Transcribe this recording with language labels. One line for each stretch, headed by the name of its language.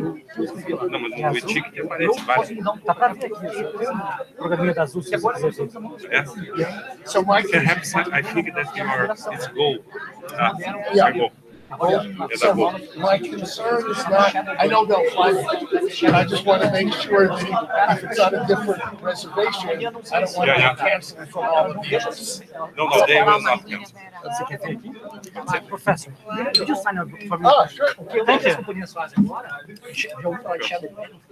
Portuguese: Não, mas no ticket aparece Mari. Não, dá pra ver aqui. O programinha da Azul, se você quiser ver.
English: So my Perhaps I think that it's Go. Yeah. Go. So my concern is not, I know they'll fly me, and I just want to make sure that if it's on a different reservation, I don't want to cancel from all of the others. No, they will not cancel.
Portuguese: Você quer ver aqui?
English: Professor, could you sign up for me? Sure.
Portuguese: O que as companhias fazem agora? Já ouviu falar de Shadow Ban?